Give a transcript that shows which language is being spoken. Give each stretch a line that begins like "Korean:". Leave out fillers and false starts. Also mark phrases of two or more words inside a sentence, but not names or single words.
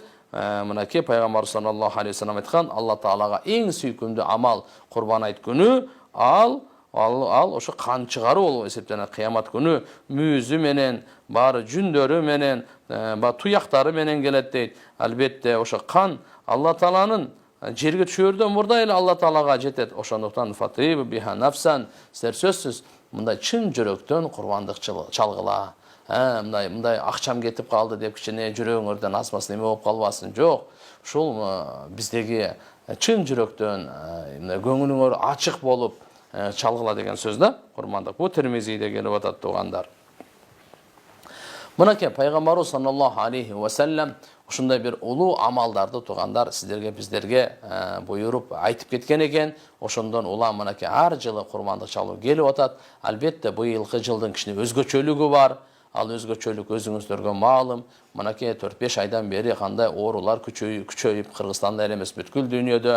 Kyrgyz: Мынакей пайгамбар
Arabic: صلى الله عليه وسلم
Kyrgyz: айткан: Алла Таалага эң сүйкүмдүү амал курбан айт күнү ал ал ошо кан чыгаруу болуп эсептелет. Кыямат күнү мүйүзү менен, баары жүндөрү менен, туяктары менен келет дейт. Албетте ошо кан Алла Тааланын жерге түшөрдөн мурда эле Алла Таалага жетет.
Arabic: Ошондуктан فطيبوا بها نفسا,
Kyrgyz: силер сөзсүз мындай чын жүрөктөн курбандык чалгыла. Мындай акчам кетип калды деп кичине жүрөгүңөрдөн асмасын, эме болуп калбасын. Жок. Ушул биздеги чын жүрөктөн көңүлүңөр ачык болуп чалгыла деген сөз да. Курбандык бу Термизиде келип атат тугандар. Мынакей пайгамбарыбыз
Arabic: صلى الله عليه وسلم
Kyrgyz: ушундай бир улуу амалдарды тугандар сиздерге биздерге буйруп айтып кеткен экен. Ошондон улам мынакей ар жылы курбандык чалуу келип атат. Албетте быйылкы жылдын кичине өзгөчөлүгү бар. Ал өзгөчөлүк өзүңүздөргө маалым. Мынакей 4-5 айдан бери кандай оорулар күчөйүп Кыргызстанда эле эмес бүткүл дүйнөдө.